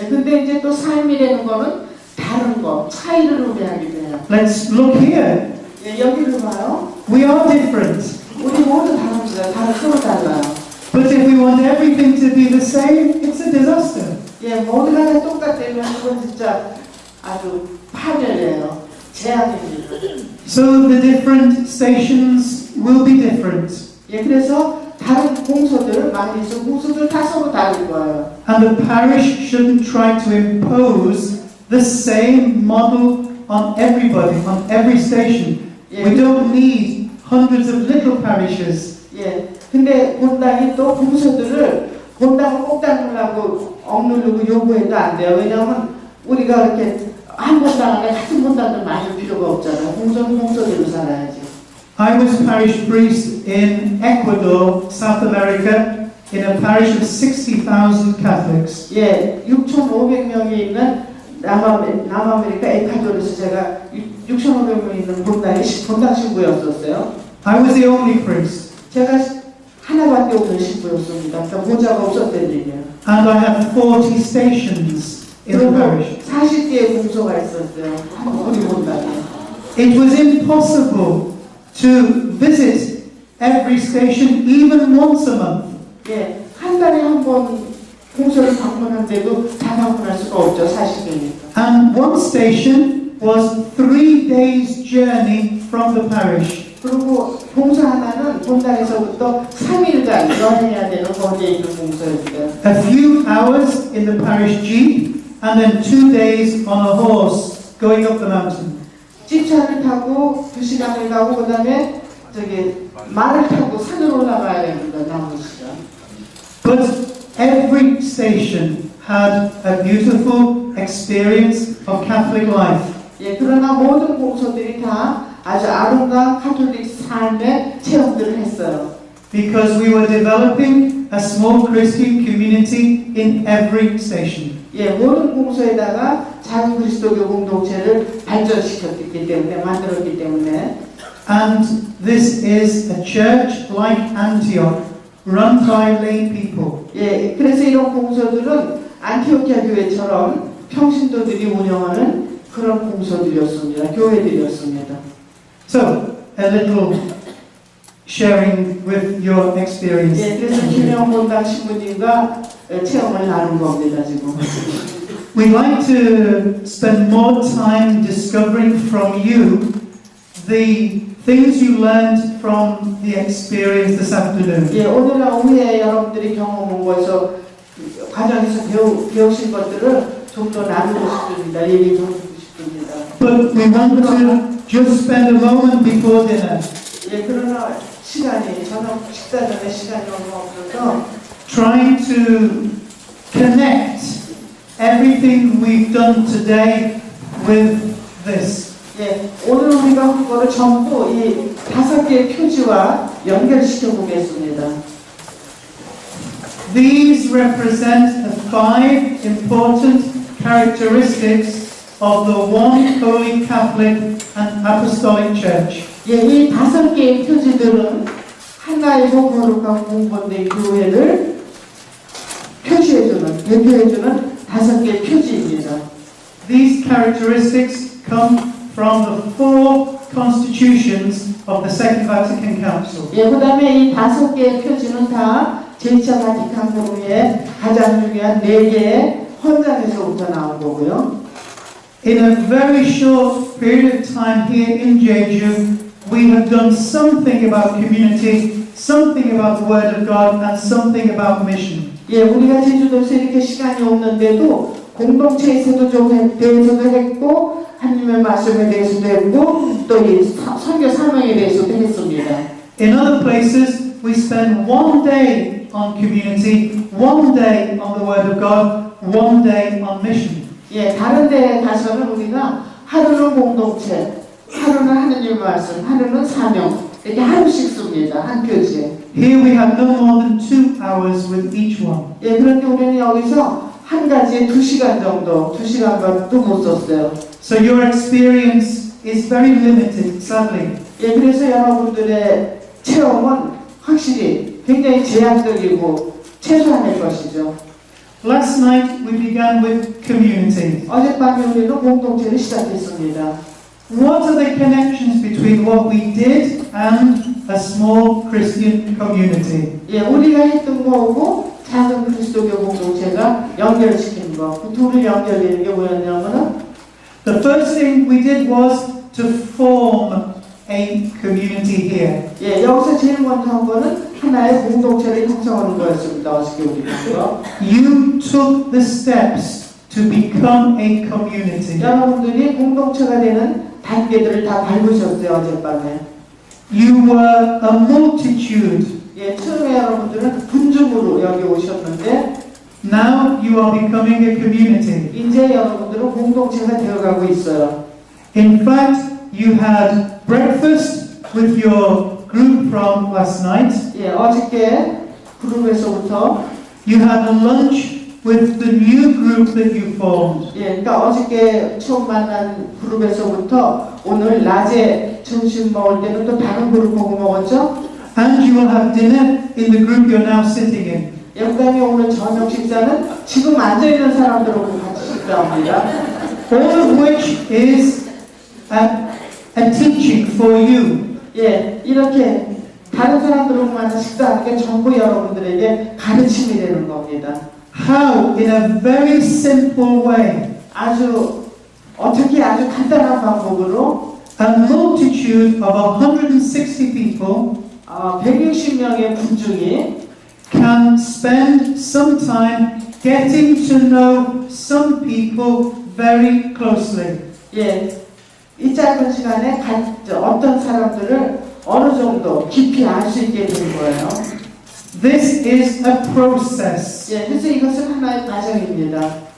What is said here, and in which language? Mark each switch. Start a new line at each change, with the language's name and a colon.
Korean: 예, 근데 이제 또 삶이라는 거는 다른 거, 차이를 의미하게 돼요.
English: Let's look here.
Korean: 예, 여기를 봐요.
English: We are different.
Korean: 우리 모두 다릅니다. 다른 서로 달라요.
English: But if we want everything to be the same, it's a disaster.
Korean: 예, 모두가 다 똑같다면 그건 진짜 아주 파멸이에요. 재앙입니다.
English: So the different stations will be different.
Korean: 예, 그래서 다른 공소들 많이 있어. 공소들 다 서로 다를 거예요.
English: And the parish shouldn't try to impose the same model on everybody, on every station. We don't need hundreds of little parishes.
Korean: 예. 근데 본당이 또 공소들을 본당을 꼭 닮으려고 억누르고 요구해도 안 돼요. 왜냐하면 우리가 이렇게 한 본당 안에 같은 본당들 많을 필요가 없잖아요. 공소는 공소대로 살아야지.
English: I was parish priest in Ecuador, South America, in a parish of 60,000 Catholics.
Korean: 예, 6,500명이 있는 남아메리카 에콰도르에서 제가 6,500명이 있는 본당 신부였었어요.
English: I was the only priest,
Korean: 제가 하나밖에 없는 신부였습니다. 그러니까 모자가 없었던 일이에요.
English: and I had 40 stations in the
Korean: 그리고
English: parish.
Korean: 40개의 공소가 있었어요. 우리 본당에.
English: It was impossible to visit every station even once a month.
Korean: 예, 한 달에 한 번 공소를 방문하는데도 다 방문할 수가 없죠. 40개니까.
English: And one station was 3 days' journey from the parish.
Korean: 그리고 공소 하나는 본당에서부터 3일간 여행해야 되는 거기에 있는 공소였어요.
English: A few hours in the parish jeep, and then 2 days on a horse going up the mountain.
Korean: 집차를 타고 2시간을 가고 그 다음에 말을 타고 산으로 올라가야 됩니다. 남은 시간.
English: But every station had a beautiful experience of Catholic life.
Korean: 예, 그러나 모든 공소들이 다 아주 아름다운 가톨릭 삶의 체험들을 했어요.
English: Because we were developing a small Christian community in every station.
Korean: 예, 모든 공소에다가 작은 그리스도교 공동체를 발전시켰기 때문에 만들었기 때문에
English: And this is a church like Antioch, run by lay people.
Korean: 예, 그래서 이런 공소들은 안티오키아 교회처럼 평신도들이 운영하는 그런 공소들이었습니다. 교회들이었습니다.
English: So, a little sharing with your experience.
Korean: 예, 그래서 김영 본당 신부님과 체험을 나눈 겁니다, 지금.
English: We'd like to spend more time discovering from you the things you learned from the experience this afternoon.
Korean: 예, 오늘 오후에 여러분들이 경험한 것에서 과정에서 배우신 것들을 좀 더 나누고 싶습니다. 얘기 좀 듣고 싶습니다.
English: But we want to just spend a moment before dinner
Korean: 예, 그러나 시간이 저녁 식사 전에 시간이 너무 없어서
English: trying to connect everything we've done today with this.
Korean: 예, 오늘 우리가 한 거를 전부 이 5개의 표지와 연결시켜 보겠습니다.
English: These represent the 5 important characteristics of the one Holy Catholic and Apostolic Church.
Korean: 예, 이 5개의 표지들은 하나이고 거룩한 공본된 교회를 표시해주는, 대표해주는 5개의 표지입니다.
English: These characteristics come from the 4 constitutions of the Second Vatican Council.
Korean: 예, 그 다음에 이 5개의 표지는 다 제2차 바티칸 공의의 가장 중요한 4개의 헌장에서부터 나온 거고요.
English: In a very short period of time here in Jeju, we have done something about community, something about the Word of God, and something about mission.
Korean: 예, 우리가 제주도에서 이렇게 시간이 없는데도 공동체에서도 좀 대해서도 했고 하나님의 말씀에 대해서도 했고 또 이 선교 사명에 대해서도 했습니다.
English: In other places, we spend 1 day on community, 1 day on the Word of God, 1 day on mission.
Korean: 예, 다른 데 가서는 우리가 하루는 공동체, 하루는 하느님의 말씀, 하루는 사명 이렇게 하루씩 씁니다. 한 표지에.
English: Here we have no more than 2 hours with each one.
Korean: 예, 그런데 우리는 여기서 한 가지에 2시간 정도, 2시간밖에 못 썼어요.
English: So your experience is very limited, sadly.
Korean: 예, 그래서 여러분들의 체험은 확실히 굉장히 제한적이고 최소한의 것이죠.
English: Last night we began with community.
Korean: 어젯밤에 우리는 공동체를 시작했습니다.
English: What are the connections between what we did and a small Christian community?
Korean: 예, 우리가 했던 거하고 작은 그리스도교 공동체가 연결시킨 거. 그 둘을 연결되는 게 뭐였냐면은
English: The first thing we did was to form a community here.
Korean: 예, 여기서 제일 먼저 한 거는 하나의 공동체를 형성하는 거였습니다. 어저께 우리가.
English: You took the steps to become a community.
Korean: 여러분들이 공동체가 되는 단계들을 다 밟으셨어요, 어젯밤에.
English: you were a multitude.
Korean: 예, 처음에 여러분들은 군중으로 여기 오셨는데
English: Now you are becoming a community.
Korean: 이제 여러분들은 공동체가 되어가고 있어요.
English: In fact, you had breakfast with your group from last night.
Korean: 예, 어저께 그룹에서부터
English: You had a lunch with the new group that you formed.
Korean: 예, 그러니까 어저께 처음 만난 그룹에서부터 오늘 낮에 점심 먹을 때는 또 다른 그룹 보고 먹었죠?
English: And you will have dinner in the group you're now sitting in.
Korean: 예, 그다음에 오늘 저녁 식사는 지금 앉아있는 사람들하고 같이 식사합니다.
English: All of which is a teaching for you.
Korean: 예, 이렇게 다른 사람들하고만 식사하는 게 전부 여러분들에게 가르침이 되는 겁니다.
English: How? In a very simple way.
Korean: 어떻게 아주 간단한 방법으로
English: A multitude of 160 people
Korean: 160명의 군중이
English: can spend some time getting to know some people very closely.
Korean: 예, 이 짧은 시간에 어떤 사람들을 어느 정도 깊이 알 수 있게 된 거예요.
English: This is a process.
Korean: 예, 그래서 이것은 하나의 과정입니다.